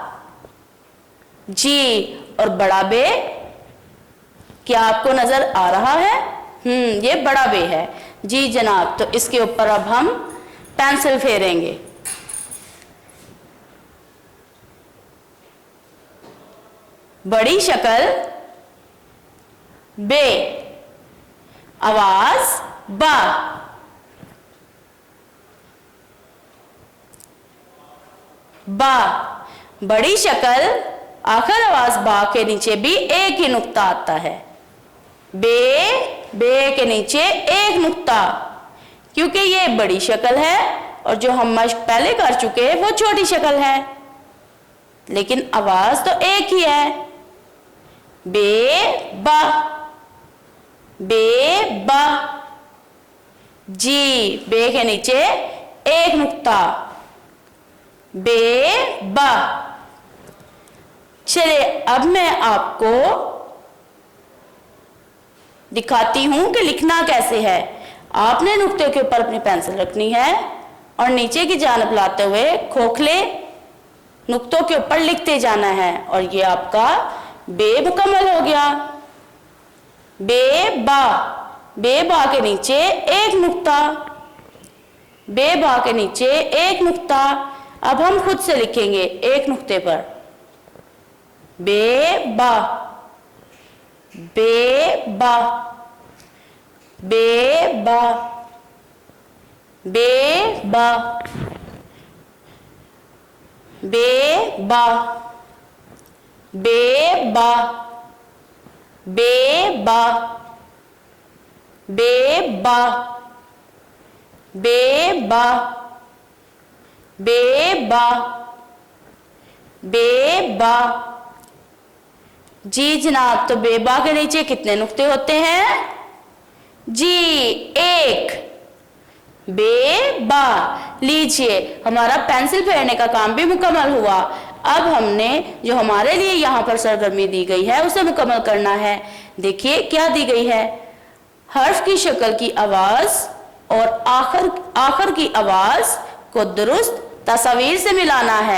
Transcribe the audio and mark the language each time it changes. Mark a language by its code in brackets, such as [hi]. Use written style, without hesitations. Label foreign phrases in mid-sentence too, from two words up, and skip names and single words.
[ur] جی، اور بڑا بے کیا آپ کو نظر آ رہا ہے? یہ بڑا بے ہے. جی جناب، تو اس کے اوپر اب ہم پنسل پھیریں گے. بڑی شکل بے، آواز با. बा, بڑی شکل، آخر آواز با کے نیچے بھی ایک ہی نقطہ آتا ہے. بے، بے کے نیچے ایک نقطہ، کیونکہ یہ بڑی شکل ہے اور جو ہم مشق پہلے کر چکے وہ چھوٹی شکل ہے، لیکن آواز تو ایک ہی ہے. بے با، بے با. جی، بے کے نیچے ایک نقطہ, بے با. چلیے، اب میں آپ کو دکھاتی ہوں کہ لکھنا کیسے ہے. آپ نے نقطے کے اوپر اپنی پنسل رکھنی ہے اور نیچے کی جانب لاتے ہوئے کھوکھلے نقطوں کے اوپر لکھتے جانا ہے اور یہ آپ کا بے مکمل ہو گیا. بے با، بے با کے نیچے ایک نقطہ, بے با کے نیچے ایک نقطہ. اب ہم خود سے لکھیں گے ایک نقطے پر, بے با، بے با، بے با, بے با، بے با، بے با، بے با، بے با، بے با، بے با، بے با. جی جناب، تو بےبا کے نیچے کتنے نقطے ہوتے ہیں? جی ایک, بے با. لیجیے ہمارا پنسل پھیرنے کا کام بھی مکمل ہوا. اب ہم نے جو ہمارے لیے یہاں پر سرگرمی دی گئی ہے اسے مکمل کرنا ہے. دیکھیے کیا دی گئی ہے، حرف کی شکل کی آواز اور آخر کی آواز کو درست تصویر سے ملانا ہے.